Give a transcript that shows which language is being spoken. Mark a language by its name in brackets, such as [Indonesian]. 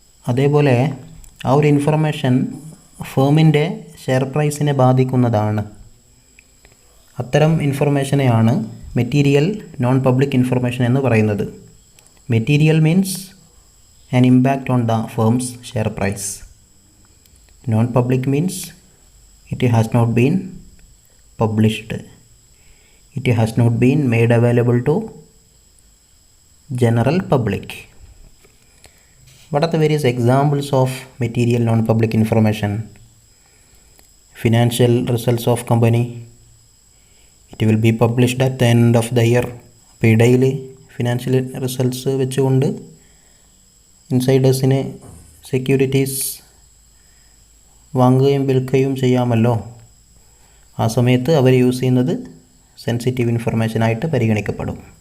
[Malayalam] അതേപോലെ ആ ഒരു ഇൻഫർമേഷൻ ഫേമിൻ്റെ ഷെയർ പ്രൈസിനെ ബാധിക്കുന്നതാണ്. അത്തരം ഇൻഫർമേഷനെയാണ് മെറ്റീരിയൽ നോൺ പബ്ലിക് ഇൻഫർമേഷൻ എന്ന് പറയുന്നത്. [English] Material means an impact on the firm's share price. Non public means it has not been published, it has not been made available to general public. What are the various examples of material non-public information? Financial results of company, it will be published at the end of the year. [Malayalam] അപ്പോൾ ഇടയിൽ financial results വെച്ചുകൊണ്ട് ഇൻസൈഡേഴ്സിന് securities വാങ്ങുകയും വിൽക്കുകയും ചെയ്യാമല്ലോ. ആ സമയത്ത് അവർ use ചെയ്യുന്നത് sensitive ഇൻഫർമേഷനായിട്ട് പരിഗണിക്കപ്പെടും.